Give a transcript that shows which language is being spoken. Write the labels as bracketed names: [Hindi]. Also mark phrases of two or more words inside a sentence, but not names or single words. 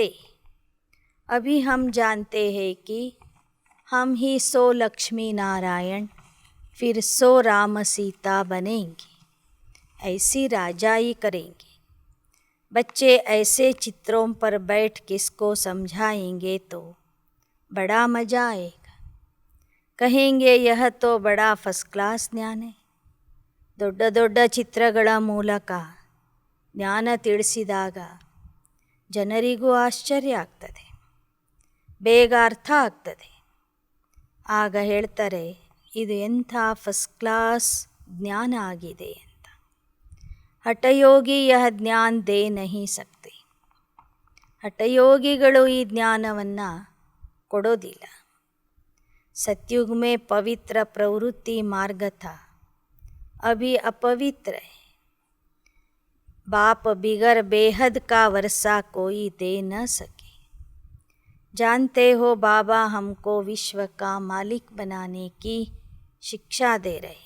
[Hindi] अभी हम जानते हैं कि हम ही 100 लक्ष्मी नारायण फिर 100 राम सीता बनेंगे. ऐसी राजाई करेंगे. बच्चे ऐसे चित्रों पर बैठ किसको समझाएंगे तो बड़ा मज़ा आएगा. कहेंगे यह तो बड़ा [English] first class [Hindi] ज्ञान है. [Kannada] ದೊಡ್ಡ ದೊಡ್ಡ ಚಿತ್ರಗಳ ಮೂಲಕ ಜ್ಞಾನ ತಿಳಿಸಿದಾಗ ಜನರಿಗೂ ಆಶ್ಚರ್ಯ ಆಗ್ತದೆ, ಬೇಗ ಅರ್ಥ ಆಗ್ತದೆ. ಆಗ ಹೇಳ್ತಾರೆ, ಇದು ಎಂಥ [English] first class [Kannada] ಜ್ಞಾನ ಆಗಿದೆ ಅಂತ. [Hindi] हठयोगी यह ज्ञान दे नहीं सकते. [Kannada] ಹಠಯೋಗಿಗಳು ಈ ಜ್ಞಾನವನ್ನು ಕೊಡೋದಿಲ್ಲ. [Hindi] सतयुग में पवित्र प्रवृत्ति मार्ग था, अभी अपवित्र है. बाप बिगर बेहद का वर्षा कोई दे न सके. जानते हो बाबा हमको विश्व का मालिक बनाने की शिक्षा दे रहे.